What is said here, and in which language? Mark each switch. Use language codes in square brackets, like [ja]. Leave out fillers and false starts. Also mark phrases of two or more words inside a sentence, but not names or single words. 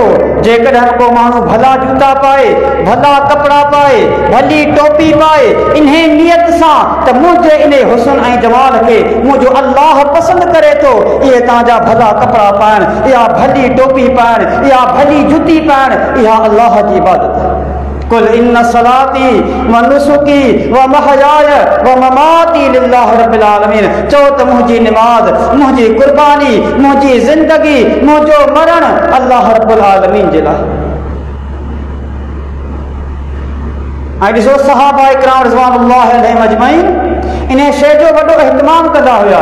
[sd] जेकॾहिं को माण्हू भला जूता पाए, भला कपड़ा पाए, भली टोपी पाए, इन्हे नियत सां त मुझे इन्हे हुस्न ऐं जमाल के मुझो अल्लाह पसंद करे थो, इहे तव्हांजा भला कपड़ा पाइण, इहा भली टोपी पाइण, इहा भली जूती पाइण, इहा अल्लाह जी इबादत आहे। [ar] قل إن صلاتي ونسكي ومحياي ومماتي لله رب العالمين. [sd] चो त मुझी नमाज, मुझी कुर्बानी, मुझी जिंदगी, मुझो मरण अल्लाह [ar] رب العالمين [sd] जे लाइ। ऐं ॾिसो सहाबा इकराम [ar] رضوان الله عليهم أجمعين [sd] इन शइ जो वॾो एहतमाम कंदा हुआ।